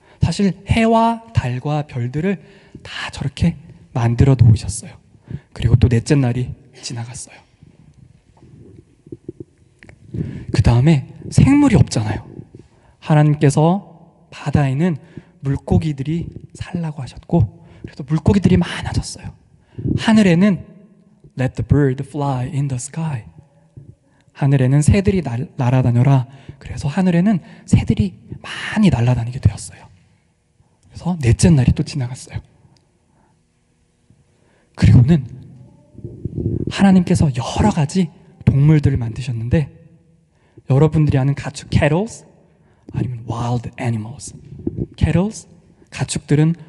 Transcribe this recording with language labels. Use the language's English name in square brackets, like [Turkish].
[Korean] 사실 해와 달과 별들을 다 저렇게 만들어 놓으셨어요. 그리고 또 넷째 날이 지나갔어요. 그 다음에 생물이 없잖아요. 하나님께서 바다에는 물고기들이 살라고 하셨고, 그래서 물고기들이 많아졌어요. 하늘에는 [English] Let the bird fly in the sky. [Korean] 하늘에는 새들이 날아다녀라. 그래서 하늘에는 새들이 많이 날아다니게 되었어요. 그래서 넷째 날이 또 지나갔어요. 그리고는 하나님께서 여러 가지 동물들을 만드셨는데, 여러분들이 아는 가축, cattles, 아니면 [English] wild animals. [Korean] cattles, 가축들은